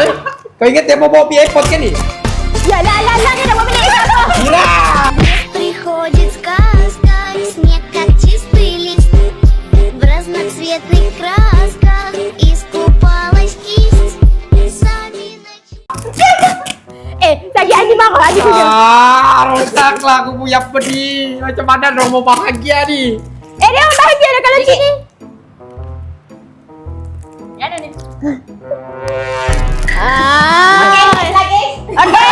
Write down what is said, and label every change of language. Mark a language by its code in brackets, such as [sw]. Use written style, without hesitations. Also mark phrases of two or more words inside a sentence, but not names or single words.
[ms] Kau ingat dia mau bawa pergi airport kan ni? Ya lah, dia dah buat benda apa? Gila! [ru] Приходит сказка, снег как чистый лист, в разноцветных красках искупалась кисть. Сами [ms] Saya Adi marah, Adi punya. Rosaklah aku punya pedih. Macam mana orang mau bahagia ni? Dia orang bahagia dah kalau macam ni. Ya ada ni. Lagi. Okey.